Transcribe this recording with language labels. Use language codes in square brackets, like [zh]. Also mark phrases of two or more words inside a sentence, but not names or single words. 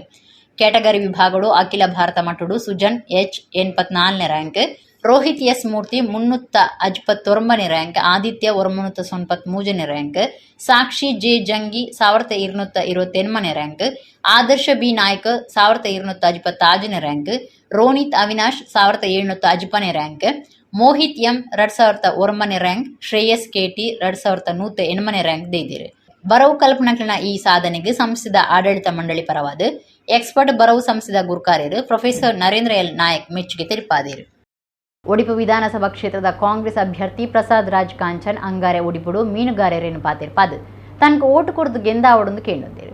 [tcy] ಕ್ಯಾಟಗರಿ ವಿಭಾಗಗಳು ಅಖಿಲ ಭಾರತ ಮಟ್ಟುಡು ಸುಜನ್ ಎಚ್ 84ನೇ ರ್ಯಾಂಕ್, ರೋಹಿತ್ ಎಸ್ ಮೂರ್ತಿ 359ನೇ ರ್ಯಾಂಕ್, ಆದಿತ್ಯ 193ನೇ ರ್ಯಾಂಕ್, ಸಾಕ್ಷಿ ಜೆ ಜಂಗಿ 1228ನೇ ರ್ಯಾಂಕ್, ಆದರ್ಶ ಬಿ ನಾಯ್ಕ 1256ನೇ ರ್ಯಾಂಕ್, ರೋನಿತ್ ಅವಿನಾಶ್ 1750ನೇ ರ್ಯಾಂಕ್, ಮೋಹಿತ್ ಎಂ 2001ನೇ ರ್ಯಾಂಕ್, ಶ್ರೇಯಸ್ ಕೆಟಿ 2108ನೇ ರ್ಯಾಂಕ್ ದೈದಿರು. ಬರವು ಕಲ್ಪನಾ ಈ ಸಾಧನೆಗೆ ಸಂಸ್ಥೆದ ಆಡಳಿತ ಮಂಡಳಿ ಪರವಾದ ಎಕ್ಸ್ಪರ್ಟ್ ಬರವು ಸಂಸ್ಥೆದ ಗುರುಕಾರ್ಯರು ಪ್ರೊಫೆಸರ್ ನರೇಂದ್ರ ಎಲ್ ನಾಯಕ್ ಮೆಚ್ಚುಗೆ ತೆರಿಪಾದರು. ಒಡಿಪು ವಿಧಾನಸಭಾ ಕ್ಷೇತ್ರದ ಕಾಂಗ್ರೆಸ್ ಅಭ್ಯರ್ಥಿ ಪ್ರಸಾದ್ ರಾಜ್ ಕಾಂಚನ್ ಅಂಗಾರೆ ಒಡಿಪುಡು ಮೀನುಗಾರರೇನು ಪಾತಿರ್ಪಾದು ತನಕ ಓಟು ಕೊಡದು ಗೆಂದಾವಡೊಂದು ಕೇಳಿದ್ದೇರು.